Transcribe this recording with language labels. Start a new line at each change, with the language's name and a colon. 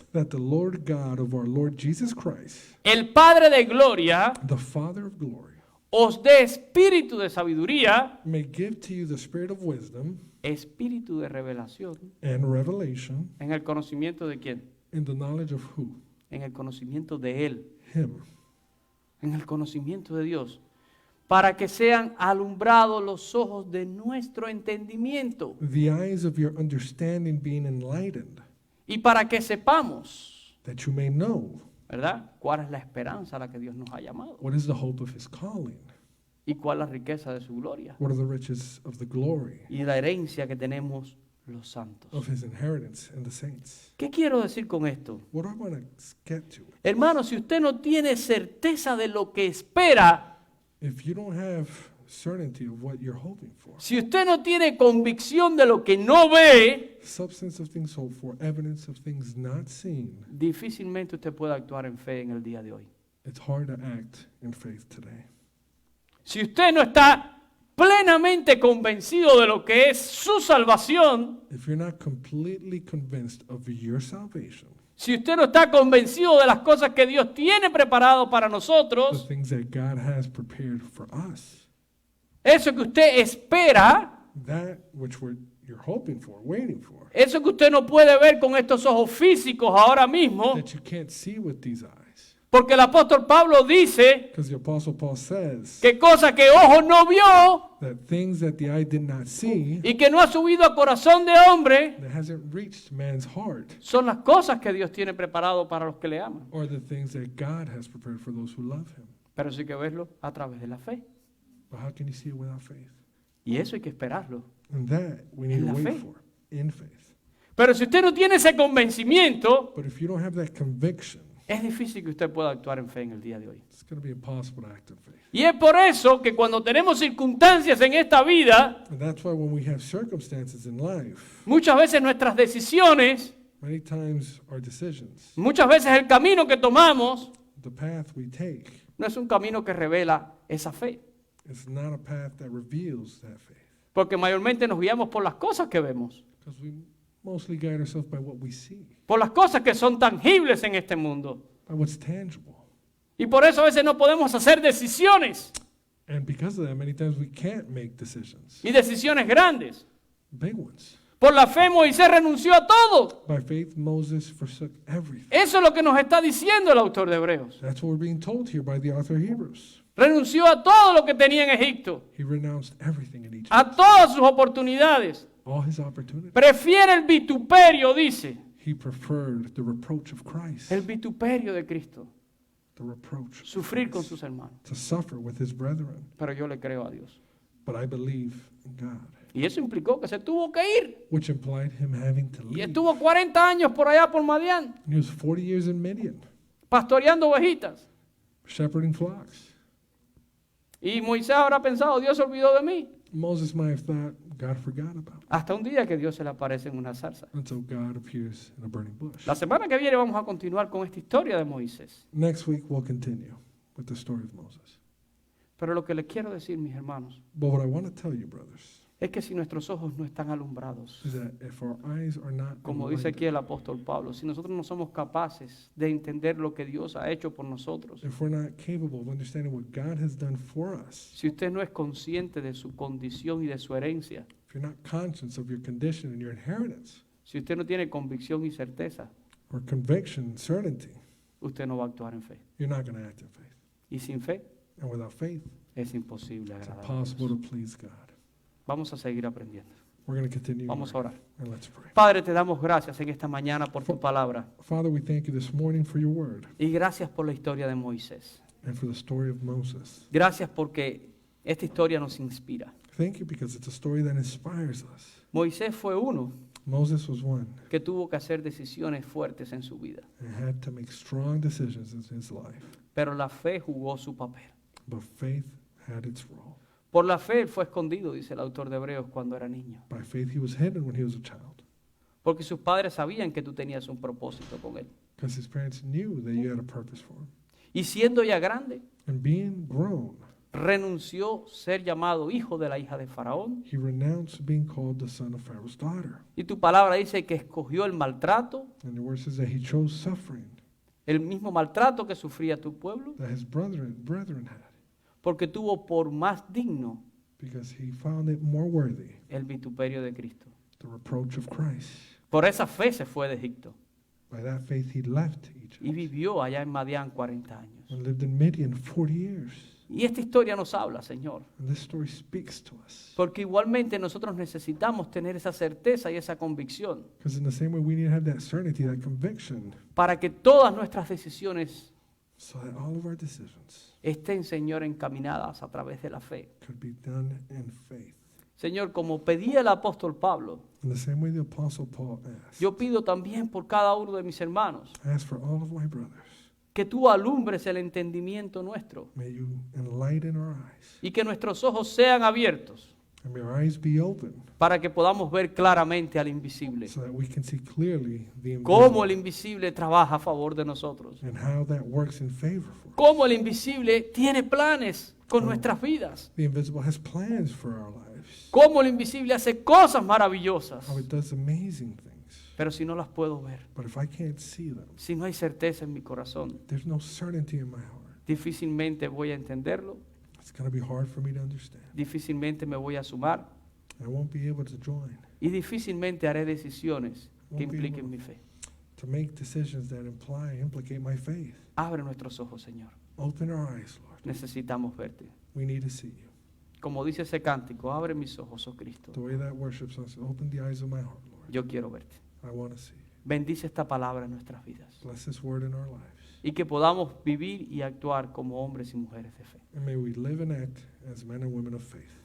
English: That the Lord God of our Lord Jesus Christ,
Spanish: el Padre de gloria,
English: the Father of glory,
Spanish: os dé espíritu de sabiduría,
English: may give to you the spirit of wisdom
Spanish: espíritu de revelación,
English: and revelation
Spanish: en el conocimiento de quién,
English: in the knowledge of who?
Spanish: en el conocimiento de Él,
English: Him.
Spanish: en el conocimiento de Dios, para que sean alumbrados los ojos de nuestro entendimiento
English: The eyes of your understanding being enlightened,
Spanish: y para que sepamos,
English: that you may know
Spanish: ¿verdad?, cuál es la esperanza a la que Dios nos ha llamado
English: what is the hope of his calling,
Spanish: y cuál es la riqueza de su gloria
English: what are the riches of the glory
Spanish: y la herencia que tenemos los santos.
English: of his inheritance in the saints.
Spanish: ¿Qué quiero decir con esto?
English: What do I want to get to?
Spanish: Hermano, si usted no tiene certeza de lo que espera,
English: If you don't have certainty of what you're hoping for,
Spanish: si usted no tiene convicción de lo que no ve,
English: substance of things hoped for, evidence of things not seen,
Spanish: difícilmente usted puede actuar en fe en el día de hoy.
English: it's hard to act in faith today.
Spanish: Si usted no está plenamente convencido de lo que es su salvación,
English: If you're not completely convinced of your salvation,
Spanish: si usted no está convencido de las cosas que Dios tiene preparado para
English: the
Spanish: nosotros,
English: things that God has prepared for us,
Spanish: eso que usted espera,
English: that which you're hoping for, waiting for,
Spanish: eso que usted no puede ver con estos ojos físicos ahora mismo,
English: that you can't see with these eyes.
Spanish: porque el apóstol Pablo dice
English: Because the Apostle Paul says
Spanish: que cosa que ojo no vio
English: that things that the eye did not see,
Spanish: y que no ha subido a corazón de hombre,
English: that hasn't reached man's heart,
Spanish: son las cosas que Dios tiene preparado para los que le aman.
English: are the things that God has prepared for those who love him.
Spanish: Pero sí que verlo a través de la fe.
English: But how can you see it without faith?
Spanish: Y eso hay que esperarlo.
English: And that we need
Spanish: En
English: to
Spanish: la
English: wait
Spanish: fe.
English: for, in faith.
Spanish: Pero si usted no tiene ese convencimiento,
English: But if you don't have that conviction,
Spanish: es difícil que usted pueda actuar en fe en el día de hoy.
English: it's going to be impossible to act in faith.
Spanish: Y es por eso que cuando tenemos circunstancias en esta vida,
English: And that's why when we have circumstances in life,
Spanish: muchas veces nuestras decisiones,
English: many times our decisions,
Spanish: muchas veces el camino que tomamos,
English: the path we take,
Spanish: no es un camino que revela esa fe.
English: is not a path that reveals that faith.
Spanish: Porque mayormente nos guiamos por las cosas que vemos,
English: Because we mostly guide ourselves by what we see,
Spanish: por las cosas que son tangibles en este mundo.
English: by what's tangible.
Spanish: Y por eso a veces no podemos hacer decisiones,
English: And because of that, many times we can't make decisions,
Spanish: y decisiones grandes.
English: big ones.
Spanish: Por la fe Moisés renunció a todo.
English: By faith, Moses forsook everything.
Spanish: Eso es lo que nos está diciendo el autor de Hebreos.
English: That's what we're being told here by the author of Hebrews.
Spanish: Renunció a todo lo que tenía en Egipto,
English: He renounced everything in Egypt,
Spanish: a todas sus oportunidades.
English: all his opportunities.
Spanish: Prefiere el vituperio, dice.
English: He preferred the reproach of Christ,
Spanish: El vituperio de Cristo.
English: the reproach of
Spanish: Sufrir con
English: Christ,
Spanish: sus hermanos.
English: to suffer with his brethren.
Spanish: Pero yo le creo a Dios.
English: But I believe in God,
Spanish: Y eso implicó que se tuvo que ir.
English: which implied him having to
Spanish: Y
English: leave.
Spanish: estuvo 40 años por allá por Madián,
English: And he was 40 years in Midian,
Spanish: pastoreando ovejitas.
English: shepherding flocks.
Spanish: Y Moisés habrá pensado, Dios se olvidó de mí.
English: Moses might have thought God forgot about him
Spanish: Hasta un día que Dios se le aparece en una zarza.
English: until God appears in a burning bush.
Spanish: La semana que viene vamos a continuar con esta historia de Moisés.
English: Next week, we'll continue with the story of Moses.
Spanish: Pero lo que les quiero decir, mis hermanos,
English: But what I want to tell you, brothers,
Spanish: es que si nuestros ojos no están alumbrados,
English: is that if our eyes are not
Spanish: como dice aquí
English: enlightened,
Spanish: el apóstol Pablo, si nosotros no somos capaces de entender lo que Dios ha hecho por nosotros,
English: if we're not capable of understanding what God has done for us,
Spanish: si usted no es consciente de su condición y de su herencia,
English: if you're not conscious of your condition and your inheritance,
Spanish: si usted no tiene convicción y certeza,
English: or conviction, certainty,
Spanish: usted no va a actuar en fe.
English: you're not going to act in faith.
Spanish: Y sin fe
English: And without faith,
Spanish: es imposible
English: it's
Spanish: agradar a
English: impossible
Spanish: Dios.
English: to please God.
Spanish: Vamos a seguir aprendiendo.
English: We're going to continue.
Spanish: Vamos a orar.
English: And let's pray.
Spanish: Padre, te damos gracias en esta mañana por tu palabra
English: Father, we thank you this morning for your word
Spanish: y gracias por la historia de Moisés.
English: and for the story of Moses.
Spanish: Gracias porque esta historia nos inspira.
English: Thank you because it's a story that inspires us.
Spanish: Moisés fue uno
English: Moses was one
Spanish: que tuvo que hacer decisiones fuertes en su vida,
English: and had to make strong decisions in his life,
Spanish: pero la fe jugó su papel.
English: but faith had its role.
Spanish: Por la fe él fue escondido, dice el autor de Hebreos, cuando era niño,
English: By faith, he was hidden when he was a child
Spanish: porque sus padres sabían que tú tenías un propósito con él.
English: because his parents knew that you had a purpose for him.
Spanish: Y siendo ya grande,
English: And being grown,
Spanish: renunció ser llamado hijo de la hija de Faraón.
English: he renounced being called the son of Pharaoh's daughter.
Spanish: Y tu palabra dice que escogió el maltrato,
English: And the word says that he chose suffering
Spanish: el mismo maltrato que sufría tu pueblo,
English: that his brethren had
Spanish: porque tuvo por más digno
English: because he found it more worthy,
Spanish: el vituperio de Cristo.
English: the reproach of Christ.
Spanish: Por esa fe se fue de Egipto
English: By that faith, he left Egypt
Spanish: y vivió allá en Madián 40 años.
English: and lived in Midian 40 years.
Spanish: Y esta historia nos habla, Señor,
English: And this story speaks to us.
Spanish: porque igualmente nosotros necesitamos tener esa certeza y esa convicción
English: Because in the same way, we need to have that certainty, that conviction,
Spanish: para que todas nuestras decisiones
English: so that all of our decisions
Spanish: estén, Señor, encaminadas a través de la fe.
English: could be done in faith.
Spanish: Señor, como pedía el apóstol Pablo,
English: In the same way the Apostle Paul asked,
Spanish: yo pido también por cada uno de mis hermanos
English: I ask for all of my brothers,
Spanish: que tú alumbres el entendimiento nuestro
English: may you enlighten our eyes,
Spanish: y que nuestros ojos sean abiertos
English: and may our eyes be open,
Spanish: para que podamos ver claramente al invisible.
English: so that we can see clearly the
Spanish: Cómo el
English: invisible
Spanish: invisible trabaja a favor de nosotros.
English: and how that works in favor for us.
Spanish: Cómo el invisible tiene planes con nuestras vidas.
English: The invisible has plans for our lives,
Spanish: Cómo el invisible hace cosas maravillosas.
English: how it does amazing things.
Spanish: Pero si no las puedo ver,
English: But if I can't see them,
Spanish: si no hay certeza en mi corazón,
English: there's no certainty in my heart.
Spanish: difícilmente voy a entenderlo,
English: It's going to be hard for me to understand.
Spanish: difícilmente me voy a sumar
English: I won't be able to join,
Spanish: y difícilmente haré decisiones que
English: Won't be
Spanish: impliquen
English: able.
Spanish: mi fe.
English: to make decisions that implicate my faith.
Spanish: Abre nuestros ojos, Señor.
English: Open our eyes, Lord.
Spanish: Necesitamos verte.
English: We need to see you.
Spanish: Como dice ese cántico, abre mis ojos, oh Cristo.
English: The way that worship says, open the eyes of my heart, Lord.
Spanish: Yo quiero verte.
English: I want to see you.
Spanish: Bendice esta palabra en nuestras vidas
English: Bless this word in our lives.
Spanish: y que podamos vivir y actuar como hombres y mujeres de fe.
English: And may we live and act as men and women of faith.